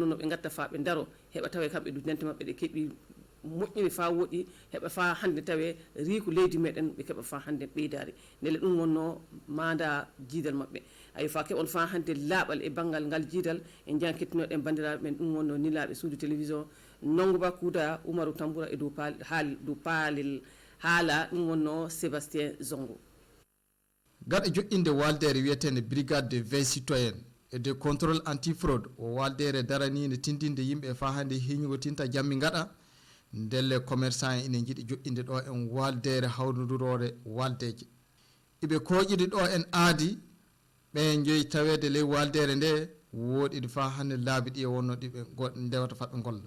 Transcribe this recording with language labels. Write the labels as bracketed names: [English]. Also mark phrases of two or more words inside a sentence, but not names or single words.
[Fula] no ɓe gatta fa ɓe daro heɓa tawe kamɓe du dente mabɓe ɗe keeɓi moƴƴini fa woɗi heɓa fa hande tawe riku leydi meɗen ɓe keɓa fa hande ɓeydari ndele ɗum wonno manda jiidal mabɓe ayi fa keɓon fa hande laaɓal e banggal ngal jiidal en jankettinoɗen bandiraɓe men ɗum wonno nilaɓe suudu télévision Nongoba Kouta Umaru Tambura e dow paalel haala ɗum wonno Sébastien Zongo gaɗa joƴƴinde waldere wiyetende [French] brigade de veille citoyenne et de contrôle antifraude [Fula] o waldere daranide tindinde yimɓe fa hande hiñugo tinta jammi gaɗa ndelle commerçant en ine jiiɗi joƴƴinde ɗo en waldere hawdodurore waldeje iɓe koƴide ɗo en aadi ɓe joyi tawede ley waldere nde woɗiɗi fa hande laabi ɗi e wonno ɗiɓe ndewata fatɓe golla